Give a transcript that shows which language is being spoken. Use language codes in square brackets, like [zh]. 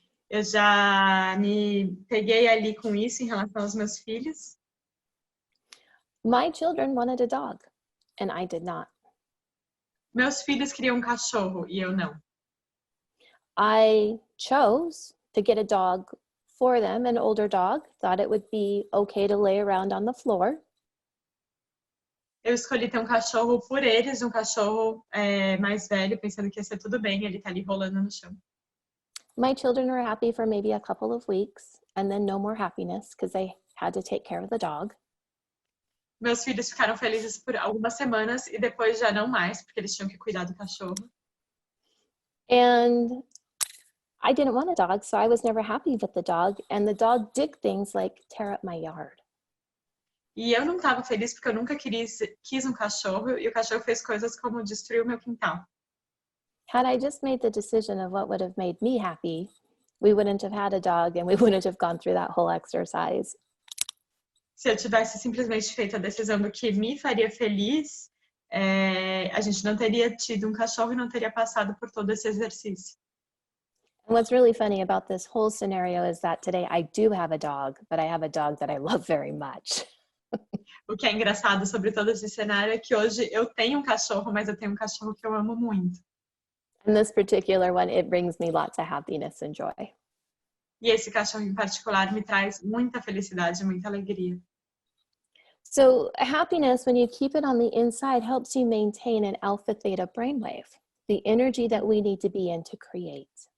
[pt] Eu já me peguei ali com isso em relação aos meus filhos. [en] My children wanted a dog, and I did not. [pt] Meus filhos queriam um cachorro e eu não. [en] I chose to get a dog for them, an older dog, thought it would be okay to lay around on the floor. [pt] Eu escolhi ter um cachorro por eles, um cachorro mais velho, pensando que ia ser tudo bem, ele tá ali rolando no chão. [en] My children were happy for maybe a couple of weeks, and then no more happiness because they had to take care of the dog. [pt] Meus filhos ficaram felizes por algumas semanas e depois já não mais, porque eles tinham que cuidar do cachorro. [en] And I didn't want a dog, so I was never happy with the dog. And the dog did things like tear up my yard. [pt] E eu não estava feliz porque eu nunca quis um cachorro e o cachorro fez coisas como destruir o meu quintal. [en] Had I just made the decision of what would have made me happy, we wouldn't have had a dog and we wouldn't have gone through that whole exercise. [pt] Se eu tivesse simplesmente feito a decisão do que me faria feliz, a gente não teria tido um cachorro e não teria passado por todo esse exercício. [en] And what's really funny about this whole scenario is that today I do have a dog, but I have a dog that I love very much. [pt] O que é engraçado sobre todo esse cenário é que hoje eu tenho um cachorro, mas eu tenho um cachorro que eu amo muito. [en] And this particular one, it brings me lots of happiness and joy. [pt] E esse cachorro em particular me traz muita felicidade, muita alegria. [en] So happiness, when you keep it on the inside, helps you maintain an alpha theta brainwave, the energy that we need to be in to create.